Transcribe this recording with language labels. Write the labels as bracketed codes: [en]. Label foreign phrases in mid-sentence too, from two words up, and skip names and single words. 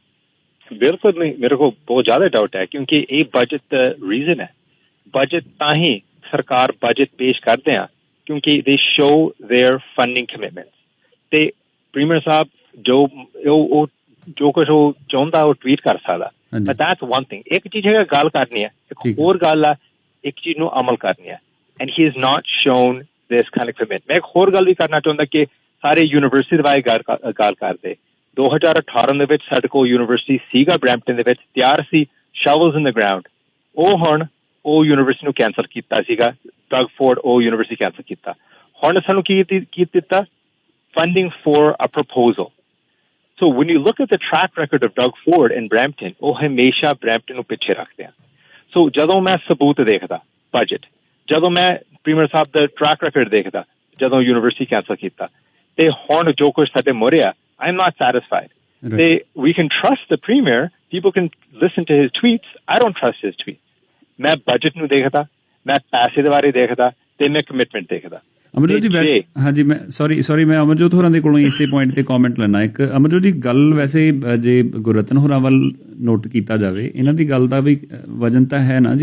[pa] ਬਿਲਕੁਲ ਨਹੀਂ, ਮੇਰੇ ਕੋਲ ਬਹੁਤ ਜ਼ਿਆਦਾ ਡਾਊਟ ਹੈ, ਕਿਉਂਕਿ ਇਹ [en] budget reason [pa] ਹੈ। ਬਜਟ ਤਾਂ ਹੀ ਸਰਕਾਰ ਬਜਟ ਪੇਸ਼ ਕਰਦੇ ਆ ਕਿਉਂਕਿ [en] they show their funding commitment. [pa] ਤੇ ਪ੍ਰੀਮੀਅਰ ਸਾਹਿਬ ਜੋ ਕੁਝ ਉਹ ਚਾਹੁੰਦਾ ਉਹ ਟਵੀਟ ਕਰ ਸਕਦਾ, [en] but that's one thing। [pa] ਇੱਕ ਚੀਜ਼ ਹੈਗਾ ਗੱਲ ਕਰਨੀ ਹੈ, ਇੱਕ ਹੋਰ ਗੱਲ ਆ ਇੱਕ ਚੀਜ਼ ਨੂੰ ਅਮਲ ਕਰਨੀ ਹੈ, [en] and he has not shown this kind of commitment। [pa] ਮੈਂ ਇੱਕ ਹੋਰ ਗੱਲ ਵੀ ਕਰਨਾ ਚਾਹੁੰਦਾ ਕਿ ਸਾਰੇ ਯੂਨੀਵਰਸਿਟੀ ਦੇ ਬਾਰੇ ਗੱਲ ਕਰਦੇ। 2018 ਦੇ ਵਿੱਚ ਸਾਡੇ ਕੋਲ ਯੂਨੀਵਰਸਿਟੀ ਸੀਗਾ ਬਰੈਂਪਟਨ ਦੇ ਵਿੱਚ, ਤਿਆਰ ਸੀ, [en] shovels in the ground. [pa] ਉਹ ਹੁਣ ਉਹ ਯੂਨੀਵਰਸਿਟੀ ਨੂੰ ਕੈਂਸਲ ਕੀਤਾ ਸੀਗਾ, ਡਗ ਫੋਰਡ ਉਹ [en] university cancel [pa] ਕੀਤਾ। ਹੁਣ ਸਾਨੂੰ ਕੀ ਦਿੱਤਾ? [en] funding for a proposal. So when you look at the track record of Doug Ford in Brampton, [pa] ਉਹ ਹਮੇਸ਼ਾ ਬਰੈਂਪਟਨ ਨੂੰ ਪਿੱਛੇ ਰੱਖਦੇ ਆ। ਸੋ ਜਦੋਂ ਮੈਂ ਸਬੂਤ ਦੇਖਦਾ ਬਜਟ, ਜਦੋਂ ਮੈਂ ਪ੍ਰੀਮੀਅਰ ਸਾਹਿਬ ਦਾ [en] track record [pa] ਦੇਖਦਾ, ਜਦੋਂ [en] university cancel [pa] ਕੀਤਾ, ਤੇ ਹੁਣ ਜੋ ਕੁਝ ਸਾਡੇ ਮੋਰੇ ਆ, [en] I am not satisfied। ਤੇ we can trust the premier, people can listen to his tweets, I don't trust his tweets। [pa] ਮੈਂ ਬਜਟ ਨੂੰ ਦੇਖਦਾ, ਮੈਂ ਪੈਸੇ ਦੇ ਬਾਰੇ ਦੇਖਦਾ, ਤੇ ਮੈਂ ਕਮਿਟਮੈਂਟ ਦੇਖਦਾ। ਅਮਰਜੋਤ ਜੀ, ਹਾਂਜੀ ਮੈਂ ਸੌਰੀ ਮੈਂ ਅਮਰਜੋਤ ਹੋਰਾਂ ਦੇ ਕੋਲੋਂ ਇਸੇ ਪੁਆਇੰਟ ਤੇ ਕਮੈਂਟ ਲੈਣਾ। ਇੱਕ ਅਮਰਜੋਤ ਜੀ, ਗੱਲ ਵੈਸੇ ਜੇ ਗੁਰਰਤਨ ਹੋਰਾਂ ਵੱਲ ਨੋਟ ਕੀਤਾ ਜਾਵੇ, ਇਹਨਾਂ ਦੀ ਗੱਲ ਦਾ ਵੀ ਵਜਨ ਤਾਂ ਹੈ ਨਾ ਜੀ।